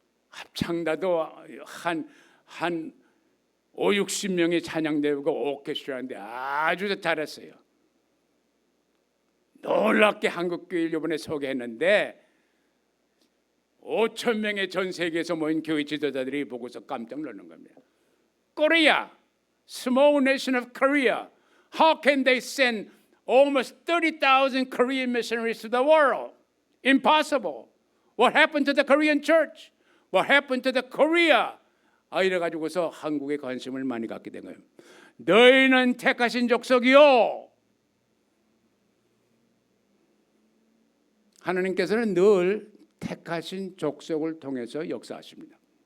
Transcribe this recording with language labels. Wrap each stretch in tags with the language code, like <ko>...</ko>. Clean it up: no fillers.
<ko>합창단도 한 50-60명이 찬양대우고 오케스트라인데 아주 잘했어요. 놀랍게 한국교회를 이번에 소개했는데 5천 명의 전 세계에서 모인 교회 지도자들이 보고서 깜짝 놀란 겁니다.</ko> <en>Korea, small nation of Korea, how can they send almost 30,000 Korean missionaries to the world? Impossible. What happened to the Korean church? What happened to the Korea?</en> <ko>이래 가지고서 한국에 관심을 많이 갖게 된 거예요. 너희는 택하신 족속이요. 하나님께서는 늘 택하신 족속을 통해서 역사하십니다.</ko>